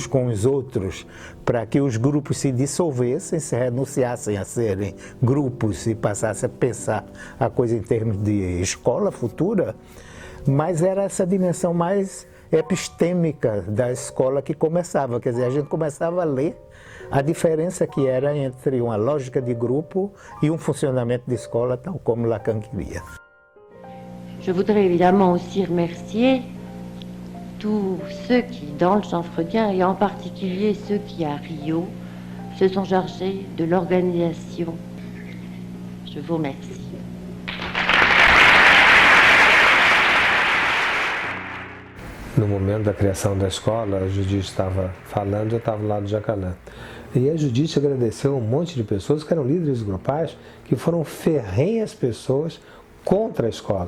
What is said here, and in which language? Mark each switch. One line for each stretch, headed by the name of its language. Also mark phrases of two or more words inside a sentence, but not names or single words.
Portuguese: com os outros para que os grupos se dissolvessem, se renunciassem a serem grupos e passassem a pensar a coisa em termos de escola futura, mas era essa dimensão mais epistêmica da escola que começava, quer dizer, a gente começava a ler a diferença que era entre uma lógica de grupo e um funcionamento de escola tal como Lacan queria.
French: Je voudrais évidemment aussi remercier tous ceux qui, dans le champ freudien, et en particulier ceux qui, à Rio, se sont chargés de l'organisation. Je vous remercie.
Portuguese: No momento da criação da escola, a Judite estava falando, eu estava lá do Jacanã. E a Judite agradeceu um monte de pessoas que eram líderes grupais, que foram ferrenhas pessoas contra a escola.